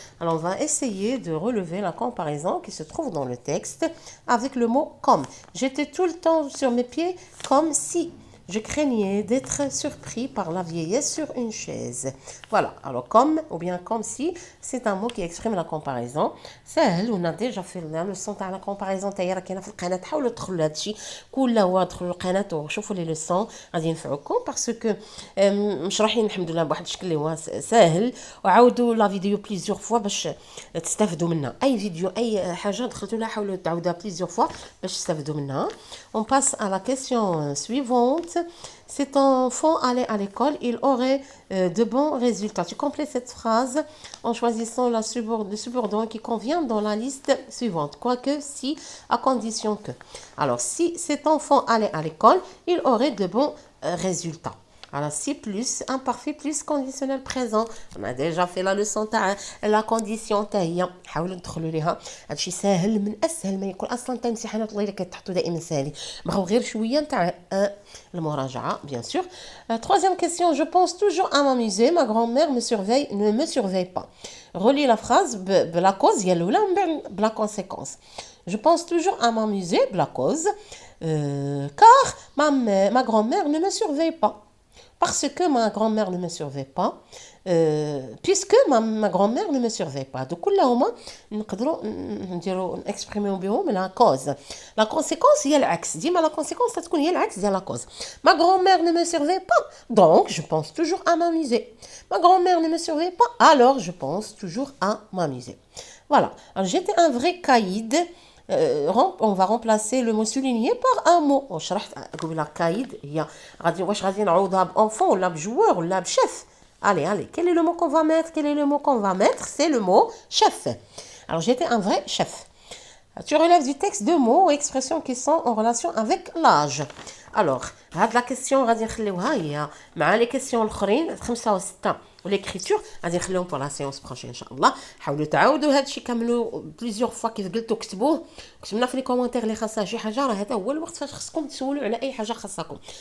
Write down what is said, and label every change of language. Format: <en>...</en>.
<fr>Alors, on va essayer de relever la comparaison qui se trouve dans le texte avec le mot comme. J'étais tout le temps sur mes pieds comme si. Je craignais d'être surpris par la vieillesse sur une chaise. Voilà, alors comme ou bien comme si, c'est un mot qui exprime la comparaison. سهل on a déjà fait la leçon تاع la comparaison تاعي</fr> <ar>راه كاينه في القناه. حاولوا تدخلوا لهذا الشيء كله ادخلوا القناه وشوفوا لي ليسون غادي ينفعوكم باسكو مشروحين الحمد لله بواحد الشكل اللي هو ساهل. وعاودوا لا فيديو بليزيور فوا باش تستافدوا منها. اي فيديو اي حاجه دخلتوا لها حاولوا تعاودوها بليزيور فوا باش تستافدوا منها.</ar> <fr>On passe à la question suivante. Cet enfant allait à l'école, il aurait de bons résultats. Tu complètes cette phrase en choisissant le subordonné qui convient dans la liste suivante. Quoique, si, à condition que. Alors, si cet enfant allait à l'école, il aurait de bons résultats. Alors, si plus, imparfait plus conditionnel présent. On a déjà fait la leçon تاع la condition تاعي.</fr> <ar>حاولوا تدخلوا ليها. هادشي ساهل من اسهل ما يكون اصلا تاع امتحانات الله الا كتحطوا دائما ساهل. بغاو غير شويه تاع المراجعه</ar> <fr>bien sûr. Troisième question, je pense toujours à m'amuser, ma grand-mère ne me surveille pas. Relis la phrase</fr> <ar>بلا cause هي الاولى ومن بعد بلا conséquence.</ar> <fr>Je pense toujours à m'amuser بلا cause car ma grand-mère ne me surveille pas. Parce que ma grand-mère ne me surveille pas, puisque ma grand-mère ne me surveille pas.</fr> <ar>Donc, كلهما نقدروا نexprimer بهم</ar> <fr>la cause. La conséquence</fr> <ar>هي العكس. ديما</ar> <fr>la conséquence</fr> <ar>تكون هي العكس ديال</ar> <fr>la cause. Ma grand-mère ne me surveille pas, donc je pense toujours à m'amuser. Ma grand-mère ne me surveille pas, alors je pense toujours à m'amuser. Voilà. Alors, j'étais un vrai caïd. On va remplacer le mot souligné par un mot.</fr> <ar>وشرحت قبل كايد هي غادي واش غادي نعوضها بانفون ولا بجوار ولا بشيف.</ar> <fr>Allez, quel est le mot qu'on va mettre? Quel est le mot qu'on va mettre? C'est le mot chef. Alors j'étais un vrai chef. Tu relèves du texte deux mots ou expressions qui sont en relation avec l'âge. Alors,</fr> <ar>هاد لا كيسيون غادي نخليوها هي مع لي كيسيون الاخرين 5 و6 وليكريتور غادي نخليهم بور لا سيونس بروشين ان شاء الله. حاولوا تعاودوا هادشي كاملوا بليزيور فوا كيف قلتوا، كتبنا في لي كومونتير اللي خاصها شي حاجه، راه هذا هو الوقت فاش خصكم تسولوا على اي حاجه خاصكم.</ar>